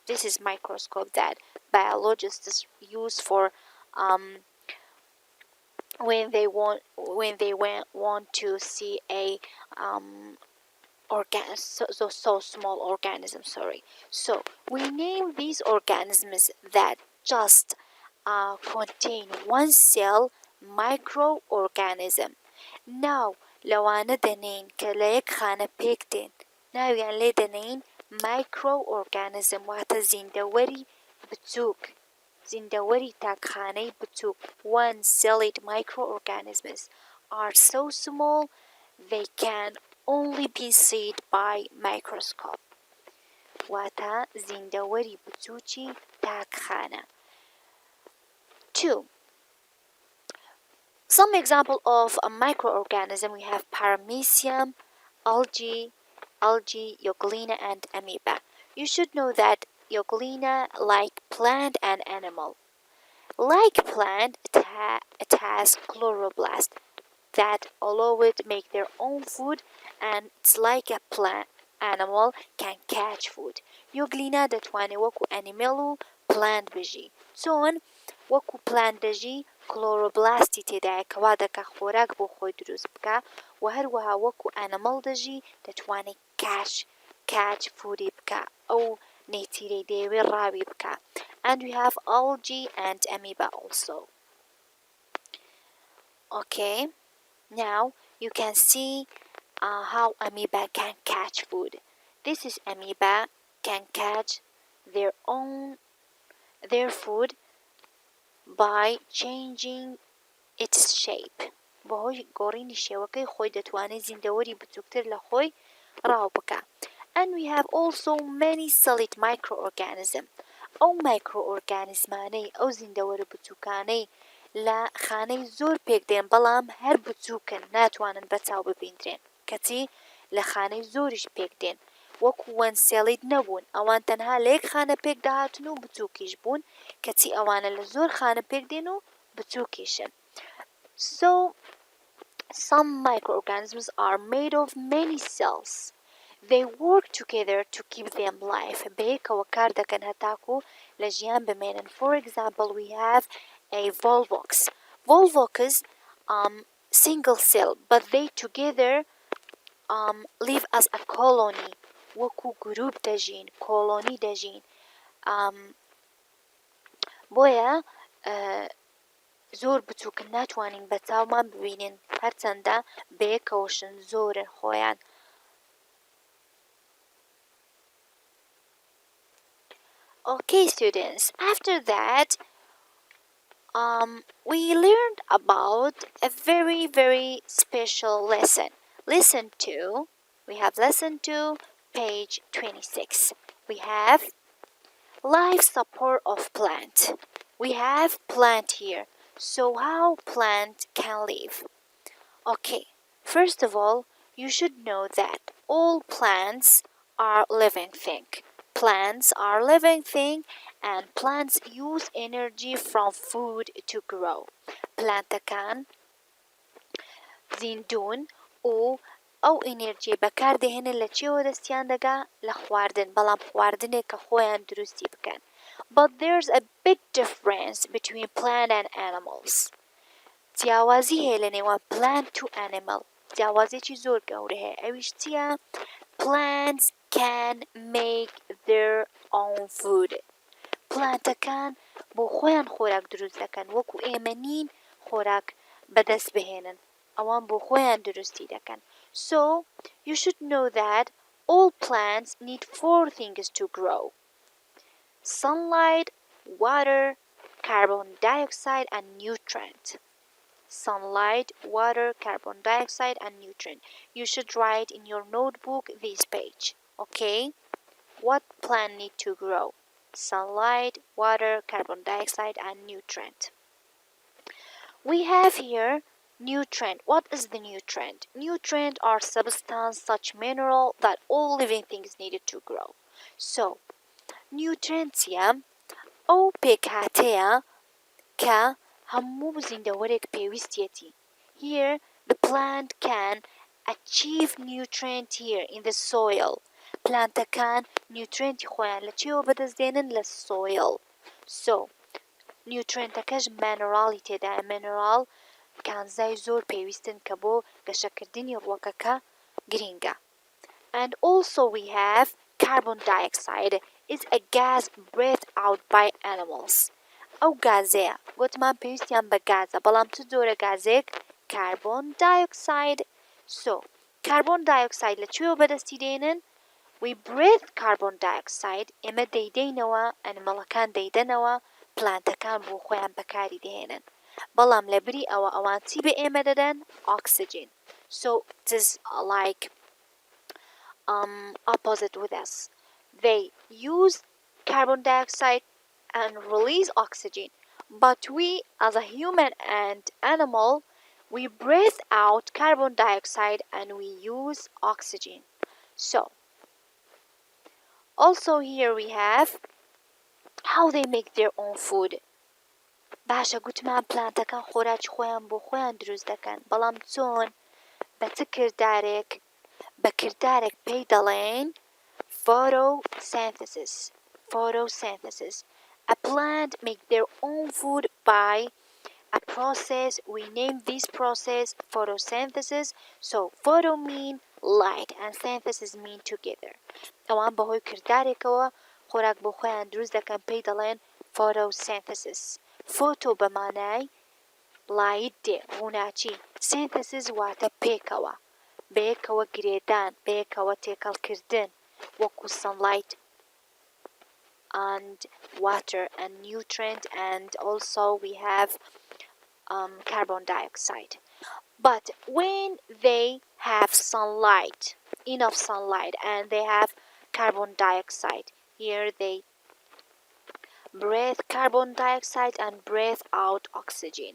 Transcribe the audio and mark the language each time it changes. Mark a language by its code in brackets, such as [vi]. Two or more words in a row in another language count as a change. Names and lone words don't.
[en] This is microscope that biologists use for when they want to see a so small organism. So we name these organisms that just contain one cell microorganism. [ckb] Now لەوانە دەنین کە لە یەک خانە پێک دێن، ناویان لێ دەنین microorganism، واتە زیندەوەری بچووک، زیندەوەری تاکخانەی بچووک. [en] One-celled microorganisms are so small they can only be seen by microscope. [ckb] واتە زیندەوەری بچووکی تاکخانە. [en] 2. Some example of a microorganism, we have paramecium, algae, euglena, and amoeba. You should know that euglena like plant and animal. Like plant, it has chloroplast that allow it make their own food, and it's like a plant. animal can catch food. [ckb] یۆگلینا دەتوانێت وەکو ئەنیمەڵ و پلانت بژی چۆن وەکو پلان دەژی کلۆرۆبلاستی تێدایە کەوا دەکا خۆراک بۆ خۆی دروست بکە و هەروەها وەکو ئەنیمەڵ دەژی دەتوانێت [en] catch food [ckb] بکە ئەو نەیتیرەی دەیەوێت ڕاوی بکە. [en] And we have algae and amoeba also. Okay, now you can see how amoeba can catch food. This is amoeba can catch their food by changing its shape. [ckb] بەهۆی گۆڕینی شێوەکەی خۆی دەتوانێت زیندەوەری بچووکتر لە خۆی ڕاو بکە. [en] And we have also many celled microorganism. [ckb] ئەو مایکرۆئۆرگانیزمانەی ئەو زیندەوەرە بچووکانەی لە خانەی زۆر پێک دێن بەڵام هەر بچووکن ناتوانن بەچاو ببیندرێن کەچی لە خانەی زۆریش پێک دێن وەکو وەنسێڵید نەبوون ئەوان تەنها لە یەک خانە پێک داهاتن و بچووکیش بوون کەچی ئەوانە لە زۆر خانە پێک دێن و بچووکیشن. [en] So some microorganisms are made of many cells. They work together to keep them alive. [ckb] بەیەکەوە کار دەکەن هەتاکو لە ژیان بمێنن. [en] For example, we have a volvox. Volvox single cell, but they together live as a colony. [ckb] وەکو گروپ دەژین کۆلۆنی دەژین بۆیە زۆر بچووکن ناتوانین بە چاومان ببینین هەرچەندە بەیەکەوەشن زۆرن خۆیان. [en] Okay, students, after that, we learned about a very, very special lesson. We have lesson 2, page 26. We have life support of plant. We have plant here. So how plant can live? Okay, first of all, you should know that all plants are living thing. Plants are living thing and plants use energy from food to grow. [ckb] Plantەکان زیندون و ئەو ئینێرجی بەکاردەهێنن لە چێوە دەستیان دەگا لە خواردن بەڵام خواردنێک کە خۆیان دروستی بکەن. [en] But there's a big difference between plant and animals. [ckb] جیاوازی هەیە لە نێوان plant و animal. جیاوازێکی زۆر گەورە هەیە ئەویش چییە؟ [en] Plants can make their own food. [ckb] پلانتەکان بۆ خۆیان خۆراک دروست دەکەن وەکو ئێمە نین خۆراک بەدەست بهێنن ئەوان بۆ خۆیان دروستی دەکەن. [en] So you should know that all plants need 4 things to grow: sunlight, water, carbon dioxide and nutrient. Sunlight, water, carbon dioxide and nutrient. You should write in your notebook this page. Okay, what plant need to grow? Sunlight, water, carbon dioxide and nutrient. We have here nutrient. What is the nutrient? Nutrient are substance such mineral that all living things needed to grow. So nutrients [ckb] ئەو پێکهاتەیە کە هەموو زیندەوەرێک پێویستیەتی. [en] Here the plant can achieve nutrient here in the soil. [ckb] پلانتەکان نیوترێنتی خۆیان لە چێوە بەدەستدێنن لە soil. So نیوترێنتەکەش مینەڕاڵی تێدایە. مینەڕاڵ کانزای زۆر پێویستن کە بۆ گەشەکردنی ڕووەکەکە گرینگە. [en] And also we have carbon dioxide is a gas breathed out by animals. [ckb] ئەو گازەیە گوتمان پێویستیان بە گازە بەڵام چ جۆرە گازێک؟ [en] carbon dioxide. So carbon dioxide [ckb] لە کوێوە بەدەستی دێنن؟ [en] We breathe carbon dioxide. [ckb] ئێمە دەیدەینەوە ئەنیمەڵەکان دەیدەنەوە پلانتەکان بۆ خۆیان بەکاری دێنن بەڵام لە بری ئەوە ئەوان چی بە ئێمە دەدەن؟ [en] oxygen. So it is like opposite with us. They use carbon dioxide and release oxygen, but we as a human and animal we breathe out carbon dioxide and we use oxygen. So also here we have how they make their own food. [ckb] باشە گوتمان پلانتەکان خۆراکی خۆیان بۆ خۆیان دروست دەکەن بەڵام چۆن بە چ کردارێک بەکردارێک پێی دەڵێن photosynthesis. Photosynthesis. [en] A plant make their own food by a process. We name this process photosynthesis. So photo mean light and synthesis mean together. [ckb] ئەوان بەهۆی کردارێکەوە خۆراک بۆ خۆیان دروست دەکەن پێی دەڵێن photosynthesis. photo بەمانای لایت دێ ڕووناچی synthesis واتە پێکەوە بەیەکەوە گرێدان بەیەکەوە تێکەڵکردن وەکو [en] sunlight and water and nutrient and also we have carbon dioxide. But when they have sunlight, enough sunlight, and they have carbon dioxide, here they breathe carbon dioxide and breathe out oxygen.